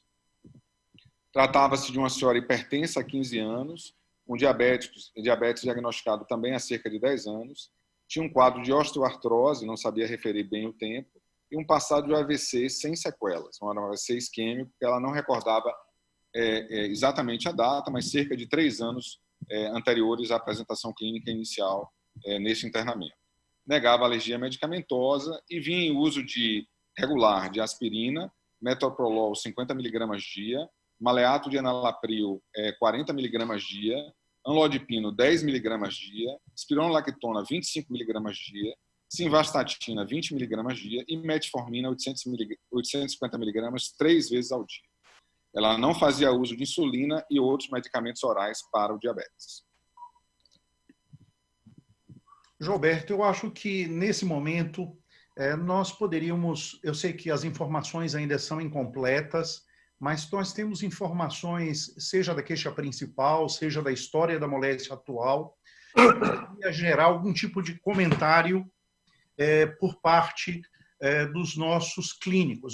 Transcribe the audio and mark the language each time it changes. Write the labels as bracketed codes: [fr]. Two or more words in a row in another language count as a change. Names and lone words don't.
[pt] Tratava-se de uma senhora hipertensa há 15 anos, um diabetes diagnosticado também há cerca de 10 anos, tinha um quadro de osteoartrose, não sabia referir bem o tempo, e um passado de AVC sem sequelas, um AVC isquêmico, que ela não recordava exatamente a data, mas cerca de 3 anos anteriores à apresentação clínica inicial nesse internamento. Negava alergia medicamentosa e vinha em uso regular de aspirina, metoprolol 50 mg dia, maleato de enalapril 40 mg dia, anlodipino 10 mg dia, espironolactona 25 mg dia, simvastatina 20 mg dia e metformina 850 mg 3 vezes ao dia. Ela não fazia uso de insulina e outros medicamentos orais para o diabetes. Gilberto, eu acho que nesse momento nós poderíamos, eu sei que as informações ainda são incompletas, mas nós temos informações, seja da queixa principal, seja da história da moléstia atual, e gerar algum tipo de comentário por parte dos nossos clínicos.